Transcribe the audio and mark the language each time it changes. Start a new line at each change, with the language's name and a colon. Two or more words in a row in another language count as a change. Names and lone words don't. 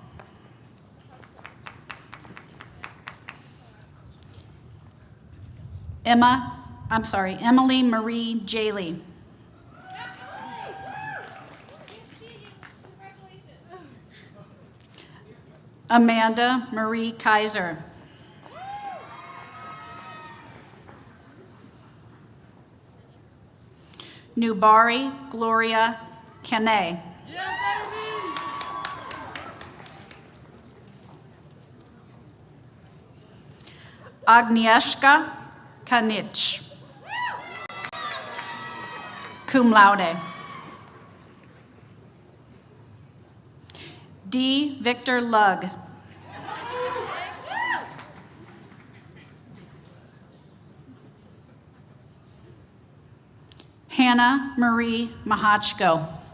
English: Emily Marie Jaley. Amanda Marie Kaiser. Nubari Gloria Kane. Agnieszka Kanich,
Latin: cum laude.
English: D. Victor Lugg. Hannah Marie Mahachko.